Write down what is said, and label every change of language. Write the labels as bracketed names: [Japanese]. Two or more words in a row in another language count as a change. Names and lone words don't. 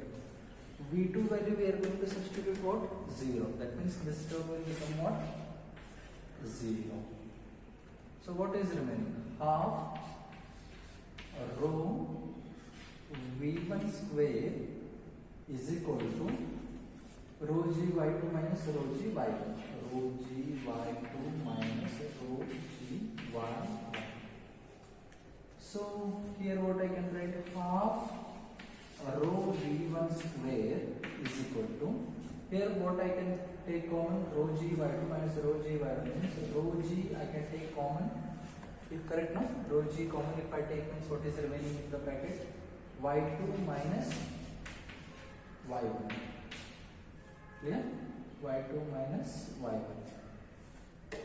[English] V2 value we are going to substitute what? 0. That means this term will become what? 0. So what is remaining? Half rho V1 square is equal to rho G Y2 minus rho G Y1. Rho G Y2 minus rho G Y1. So here what I can write, half rho V1 square is equal to, here what I can take common, rho G Y2 minus rho G Y1 means rho G I can take common, if correct now, rho G common if I take means what is remaining in the bracket, Y2 minus Y1, clear, Y2 minus Y1.